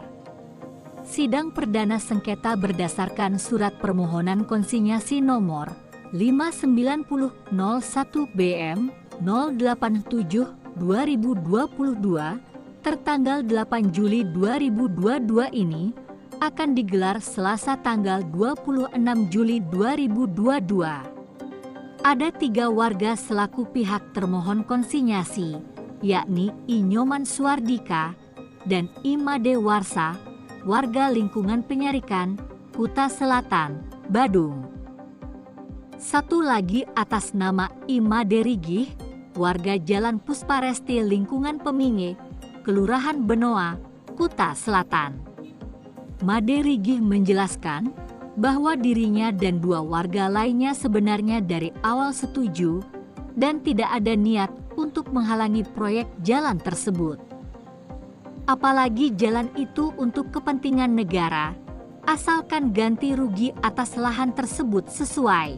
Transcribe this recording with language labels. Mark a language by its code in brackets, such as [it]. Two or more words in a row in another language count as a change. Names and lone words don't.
[id] Sidang perdana sengketa berdasarkan surat permohonan konsinyasi nomor 5901 BM 087/2022 tertanggal 8 Juli 2022 ini akan digelar Selasa tanggal 26 Juli 2022. Ada 3 warga selaku pihak termohon konsinyasi, yakni Inyoman Suardika dan Imade Warsa, warga lingkungan Penyarikan, Kuta Selatan, Badung. Satu lagi atas nama Imade Rigih, warga Jalan Pusparesti lingkungan Peminge, Kelurahan Benoa, Kuta Selatan. Made Rigih menjelaskan bahwa dirinya dan 2 warga lainnya sebenarnya dari awal setuju dan tidak ada niat untuk menghalangi proyek jalan tersebut. Apalagi jalan itu untuk kepentingan negara, asalkan ganti rugi atas lahan tersebut sesuai.